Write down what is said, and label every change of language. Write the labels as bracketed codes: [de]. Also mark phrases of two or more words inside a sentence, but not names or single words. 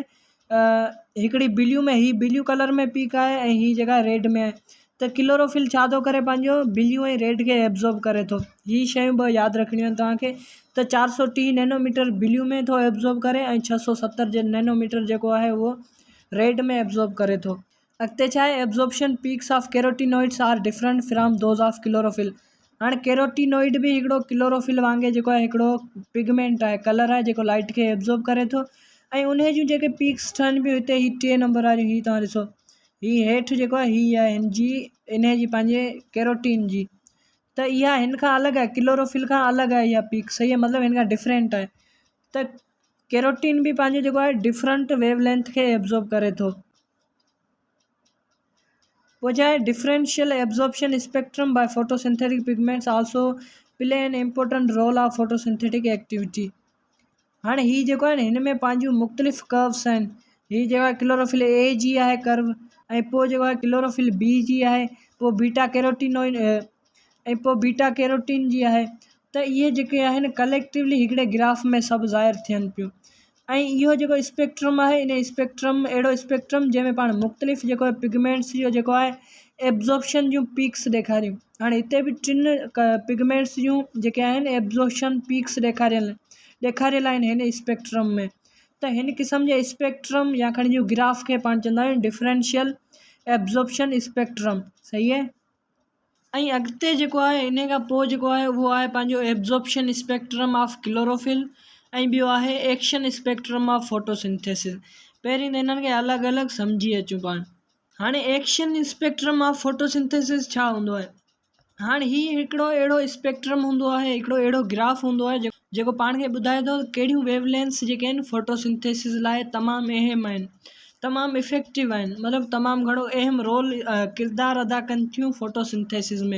[sd] हिकिड़ी ब्लू में, हीअ ब्लू कलर में पीक आहे ऐं हीअ जेका रेड में आहे। त क्लोरोफिल छा थो करे? पंहिंजो ब्लू ऐं रेड खे एब्जॉर्ब करे थो। हीअ शयूं ॿ यादि रखणियूं आहिनि तव्हांखे। त 430 नैनोमीटर ब्लू में थो एब्जॉर्ब करे ऐं 670 नैनोमीटर जेको आहे उहो रेड में एब्जॉर्ब करे थो। अॻिते छा आहे? [en] Absorption peaks of carotenoids are different from those of chlorophyll. [sd] हाणे कैरोटीनॉइड बि हिकिड़ो क्लोरोफिल वांगुरु जेको आहे हिकिड़ो पिगमेंट आहे, कलर आहे जेको लाइट खे एब्जॉर्ब करे थो। ऐं उन जूं जेके पीक्स ठहनि पियूं हिते, ही 3 नंबर वारियूं, हीअ तव्हां ॾिसो, हीअ हेठि जेको आहे हीअ आहे हिन जी, इन जी पंहिंजे कैरोटीन जी। त इहा हिन खां अलॻि आहे, क्लोरोफिल खां अलॻि आहे इहा पीक, सही आहे। मतिलबु हिन खां डिफरेंट आहे। त कैरोटीन भी पंहिंजो जेको आहे [en] different wavelength [sd] खे एब्जॉर्ब करे थो। पोइ छा आहे [en] differential absorption spectrum by photosynthetic pigments also play an important role of photosynthetic activity. [sd] हाणे हीअ जेको आहे न हिन में पंहिंजूं मुख़्तलिफ़ कर्व्स आहिनि। हीअ जेको आहे [en] chlorophyll A [sd] जी आहे कर्व, ऐं पोइ जेको आहे [en] chlorophyll B [sd] जी आहे, पोइ [en] beta carotenoin [sd] ऐं पोइ [en] beta carotene [sd] जी आहे। त इहे जेके आहिनि कलेक्टिवली हिकिड़े ग्राफ में सभु ज़ाहिर थियनि पियूं। ऐं इहो जेको स्पेक्ट्रम आहे इन स्पेक्ट्रम अहिड़ो स्पेक्ट्रम जंहिंमें पाण मुख़्तलिफ़ जेको आहे पिगमेंट्स जो जेको आहे एब्जॉर्प्शन जूं पीक्स ॾेखारियूं। हाणे हिते बि टिनि पिगमेंट्स जूं जेके आहिनि एब्जॉर्प्शन पीक्स ॾेखारियल आहिनि हिन स्पेक्ट्रम में। त हिन क़िस्म जे स्पेक्ट्रम या खणी जो ग्राफ खे पाण चवंदा आहियूं [en] differential absorption spectrum. [sd] सही आहे। ऐं अॻिते जेको आहे इन खां पोइ जेको आहे उहो आहे पंहिंजो [en] absorption spectrum of chlorophyll [sd] ऐं ॿियो आहे [en] action spectrum of photosynthesis. [sd] पहिरीं त इन्हनि खे अलॻि अलॻि सम्झी अचूं पाण। हाणे [en] action spectrum of photosynthesis [sd] छा हूंदो आहे? हाणे हीउ हिकिड़ो अहिड़ो स्पेक्ट्रम हूंदो आहे, हिकिड़ो अहिड़ो ग्राफ हूंदो आहे जेको पाण खे ॿुधाए थो कहिड़ियूं वेवलेंथ्स जेके आहिनि फोटोसिंथेसिस लाइ तमामु अहम आहिनि, तमामु इफेक्टिव आहिनि, मतिलबु तमामु घणो अहम रोल किरदारु अदा कनि थियूं फोटोसिंथेसिस में।